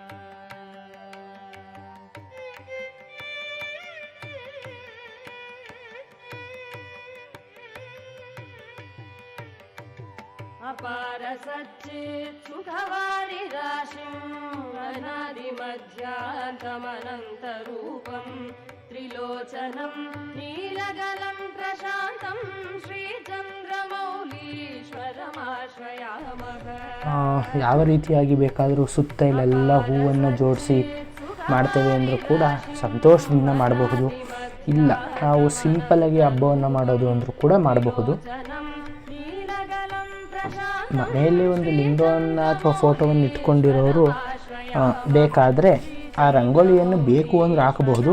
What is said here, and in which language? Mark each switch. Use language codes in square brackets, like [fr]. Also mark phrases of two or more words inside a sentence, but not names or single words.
[sa] अपार सच्चित् सुखवारिराशिं अनादिमध्यान्तमनन्तरूपं त्रिलोचनं नीलगलं प्रशान्तं श्रीचन्द्रमौलीश्वरमाश्रयामः [kn] ಯಾವ ರೀತಿಯಾಗಿ ಬೇಕಾದರೂ ಸುತ್ತ ಇಲ್ಲೆಲ್ಲ ಹೂವನ್ನು ಜೋಡಿಸಿ ಮಾಡ್ತೇವೆ ಅಂದರೂ ಕೂಡ ಸಂತೋಷದಿಂದ ಮಾಡಬಹುದು. ಇಲ್ಲ ನಾವು ಸಿಂಪಲ್ಲಾಗಿ ಹಬ್ಬವನ್ನು ಮಾಡೋದು ಅಂದರೂ ಕೂಡ ಮಾಡಬಹುದು. ಮನೆಯಲ್ಲಿ ಒಂದು ಲಿಂಗವನ್ನು ಅಥವಾ ಫೋಟೋವನ್ನು ಇಟ್ಕೊಂಡಿರೋರು ಬೇಕಾದರೆ ಆ ರಂಗೋಲಿಯನ್ನು ಬೇಕು ಅಂದರೆ ಹಾಕಬಹುದು.